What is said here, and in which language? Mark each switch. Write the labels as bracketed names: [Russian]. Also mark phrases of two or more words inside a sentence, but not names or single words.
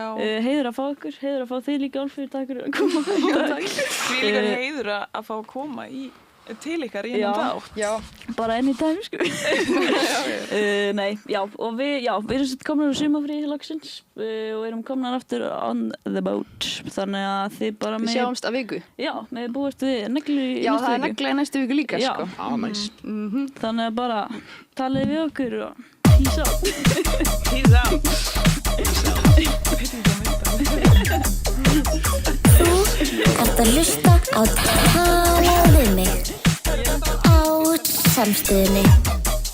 [Icelandic] Heiður að fá ykkur, heiður að fá þig líka, Álfur, takk fyrir að koma. Því líka heiður að fá að koma til ykkar í Já. ennum þátt. Já. Bara anytime, sko. Nei, já, og við erum sett komnar úr sumafrí loksins og erum komnar aftur [English] on the boat. [Icelandic] Þannig að þið bara Við sjáumst að viku. Já, með búist við neglu í Já, næstu það er viku. negla í næstu viku líka, Já. sko. Ah, nice. Þannig að bara talið við okkur og [English] peace out. Peace out. [Icelandic] Þú ert að hlusta á Talaðu við mig á Samstöðinni.